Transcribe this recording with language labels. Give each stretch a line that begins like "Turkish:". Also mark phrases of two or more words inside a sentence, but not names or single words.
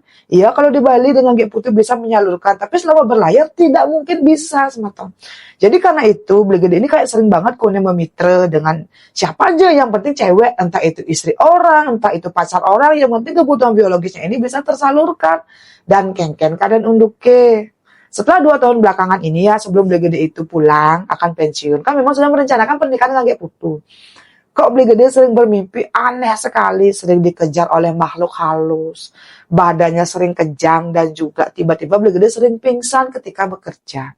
Indonesian: Iya kalau di Bali dengan Gek Putu bisa menyalurkan, tapi selama berlayar tidak mungkin bisa semata. Jadi karena itu Beli Gede ini kayak sering banget
Balinese: kone memitra
Indonesian: dengan siapa aja, yang penting cewek, entah itu istri orang, entah itu pacar orang, yang penting kebutuhan biologisnya ini bisa tersalurkan.
Balinese: Dan kengken kadang unduke.
Indonesian: Setelah 2 tahun belakangan ini ya, sebelum Beli Gede itu pulang akan pensiun, kan memang sudah merencanakan pernikahan dengan Gek Putu. Kok Beli Gede sering bermimpi aneh sekali, sering dikejar oleh makhluk halus, badannya sering kejang, dan juga tiba-tiba Beli Gede sering pingsan ketika bekerja.